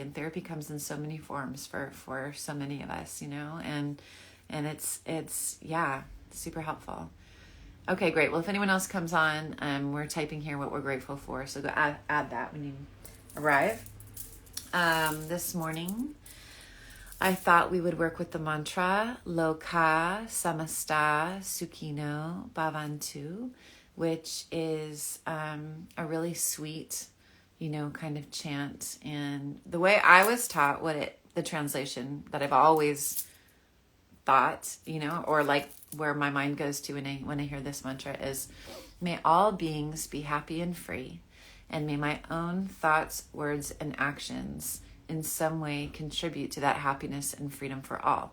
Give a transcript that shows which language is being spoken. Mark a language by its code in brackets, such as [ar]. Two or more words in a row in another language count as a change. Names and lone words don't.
[en] And therapy comes in so many forms for so many of us, you know, and it's yeah, super helpful. Okay, great. Well, if anyone else comes on, we're typing here what we're grateful for. So go add that when you arrive. This morning, I thought we would work with the mantra [sa] लोकाः समस्ताः सुखिनो भवन्तु, [en] which is a really sweet, you know, kind of chant. And the way I was taught the translation that I've always thought, you know, or like where my mind goes to when I hear this mantra is, may all beings be happy and free, and may my own thoughts, words, and actions in some way contribute to that happiness and freedom for all.